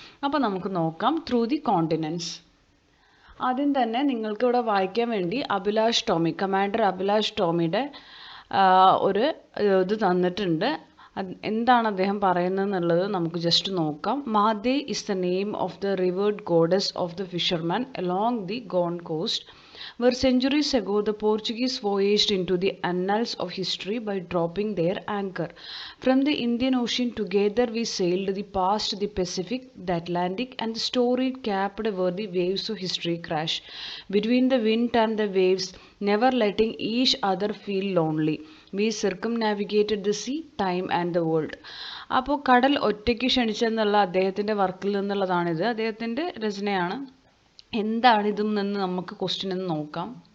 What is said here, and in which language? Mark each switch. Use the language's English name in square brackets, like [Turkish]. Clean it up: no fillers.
[Malayalam] അപ്പോൾ നമുക്ക് നോക്കാം ത്രൂ ദി കോണ്ടിനെൻറ്റ്സ്. ആദ്യം തന്നെ നിങ്ങൾക്ക് ഇവിടെ വായിക്കാൻ വേണ്ടി അഭിലാഷ് ടോമി, കമാൻഡർ അഭിലാഷ് ടോമിയുടെ ഒരു ഇത് തന്നിട്ടുണ്ട്. എന്താണ് അദ്ദേഹം പറയുന്നത് എന്നുള്ളത് നമുക്ക് ജസ്റ്റ് നോക്കാം. [English] Mathe is the name of the revered goddess of the fisherman along the Goan coast, where centuries ago the Portuguese voyaged into the annals of history by dropping their anchor. From the Indian Ocean together we sailed the past, the Pacific, the Atlantic, and the storied capped where the waves of history crash between the wind and the waves, never letting each other feel lonely. We circumnavigated the sea, time and the world. [Malayalam] അപ്പോൾ കടൽ ഒറ്റയ്ക്ക് ക്ഷണിച്ചെന്നുള്ള അദ്ദേഹത്തിൻ്റെ വർക്കിൽ നിന്നുള്ളതാണിത്. അദ്ദേഹത്തിൻ്റെ രചനയാണ്. എന്താണ് ഇതും നിന്ന് നമുക്ക് ക്വസ്റ്റ്യൻ എന്ന് നോക്കാം.